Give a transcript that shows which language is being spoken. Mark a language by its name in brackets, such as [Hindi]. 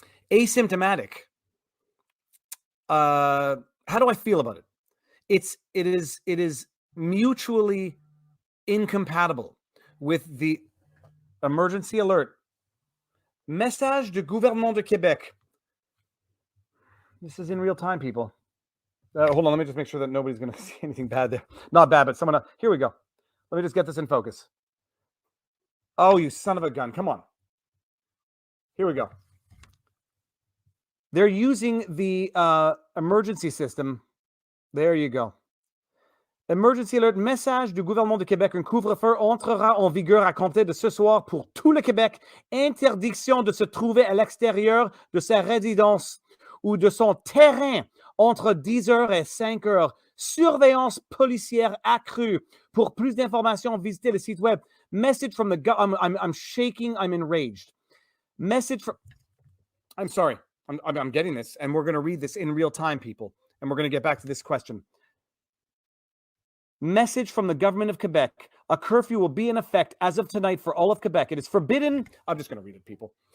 [English] Asymptomatic. How do I feel about it? It is mutually incompatible with the emergency alert. [French] Message du gouvernement de Québec. [English] This is in real time, people. Hold on, let me just make sure that nobody's going to see anything bad there. Not bad, but someone else. Here we go. Let me just get this in focus. Oh, you son of a gun. Come on. Here we go. They're using the emergency system. There you go. Emergency alert, [French] message du gouvernement de Québec. Un couvre-feu entrera en vigueur à compter de ce soir pour tout le Québec. Interdiction de se trouver à l'extérieur de sa résidence ou de son terrain entre 10h et 5h. Surveillance policière accrue. Pour plus d'informations, visitez le site web. [English] Message from the I'm shaking. I'm enraged. Message from... I'm sorry. I'm getting this, and we're going to read this in real time, people. And we're going to get back to this question. Message from the government of Quebec. A curfew will be in effect as of tonight for all of Quebec. It is forbidden. I'm just going to read it, people.